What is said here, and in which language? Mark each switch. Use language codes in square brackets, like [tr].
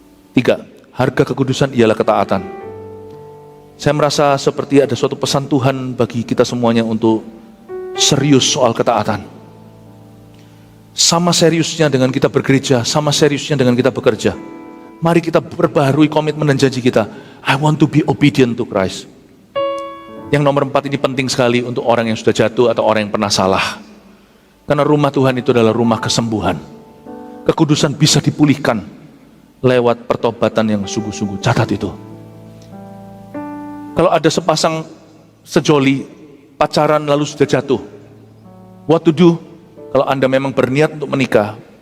[id] 3, harga kekudusan ialah ketaatan. Saya merasa seperti ada suatu pesan Tuhan bagi kita semuanya untuk serius soal ketaatan. Sama seriusnya dengan kita bergereja, sama seriusnya dengan kita bekerja. Mari kita perbaharui komitmen dan janji kita. [en] I want to be obedient to Christ. [id] Yang nomor 4 ini penting sekali untuk orang yang sudah jatuh atau orang yang pernah salah. Karena rumah Tuhan itu adalah rumah kesembuhan. Kekudusan bisa dipulihkan lewat pertobatan yang sungguh-sungguh. Catat itu. Kalau ada sepasang sejoli, pacaran lalu sudah jatuh, [en] what to do? [id] Kalau Anda memang berniat untuk menikah,